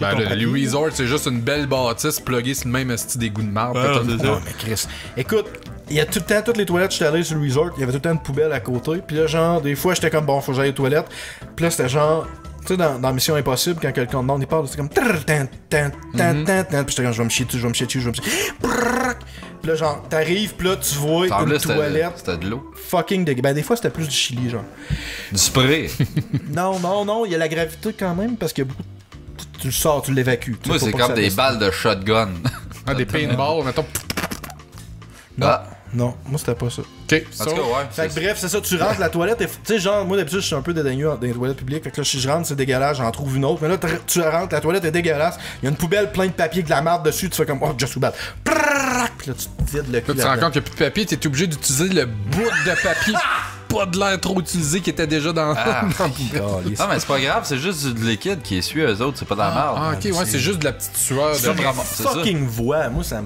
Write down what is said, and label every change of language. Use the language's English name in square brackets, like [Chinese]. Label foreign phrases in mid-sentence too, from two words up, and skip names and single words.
[French] Ben, ton papier. les resorts, c'est juste une belle bâtisse pluguée sur le même esti d'égout de marde. Non, mais Chris. Écoute, il y a tout le temps, toutes les toilettes, j'étais allé sur le resort, il y avait tout le temps une poubelle à côté. Puis là, genre, des fois, j'étais comme, bon, faut que j'aille aux toilettes. Puis là, c'était genre, tu sais, dans Mission Impossible, quand quelqu'un demande, il parle, c'est comme. Trrr, tan, tan, tan, tan, tan. Puis j'étais comme, je vais me chier dessus, je vais me chier dessus, je vais me chier. Brrrr. Puis là, genre, t'arrives, puis là, tu vois Semblait une toilette c'était de l'eau. fucking dégueu. Ben, des fois, c'était plus du chili, genre. Du spray. Non, il y a la gravité quand même, parce que beaucoup. Tu le sors, tu l'évacues. Tu Moi, sais, c'est faut pas comme que ça des reste. balles de shotgun. Ah, des paintballs, mettons. Ah. Non, moi, c'était pas ça. Ok, En tout cas, ouais. Fait que c'est- bref, c'est ça, tu rentres, la toilette, tu sais, genre, moi d'habitude, je suis un peu dédaigneux dans les toilettes publiques, fait que là, si je rentre, c'est dégueulasse, j'en trouve une autre, mais là, tu rentres, la toilette est dégueulasse, il y a une poubelle plein de papier, de la marde dessus, tu fais comme, [English] oh, just too bad. [French] Prrrrak, puis là, tu te vides le cul. Là, tu te rends compte qu'il n'y a plus de papier, t'es obligé d'utiliser le bout de papier pas de l'air trop utilisé qui était déjà dans Ah. dans la poubelle. là. Non, mais c'est pas grave, c'est juste du liquide qui essuie eux autres, c'est pas de la merde. Ah, ok, ouais, c'est juste de la petite sueur. C'est vraiment- c'est ça. Fucking voix, moi ça me.